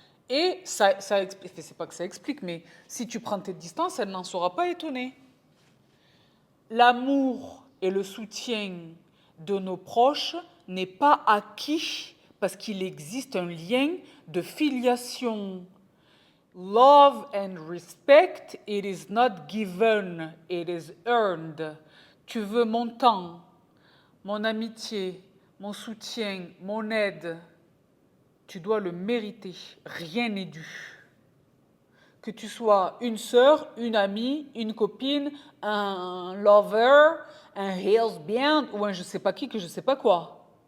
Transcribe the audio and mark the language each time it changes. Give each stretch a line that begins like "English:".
French: Et ça explique, c'est pas que ça explique, mais si tu prends tes distances, elle n'en sera pas étonnée. L'amour et le soutien de nos proches n'est pas acquis parce qu'il existe un lien de filiation.
English: Love and respect, it is not given, it is earned.
French: Tu veux mon temps, mon amitié, mon soutien, mon aide. Tu dois le mériter. Rien n'est dû. Que tu sois une sœur, une amie, une copine, un lover, un husband ou un je sais pas qui que je sais pas quoi.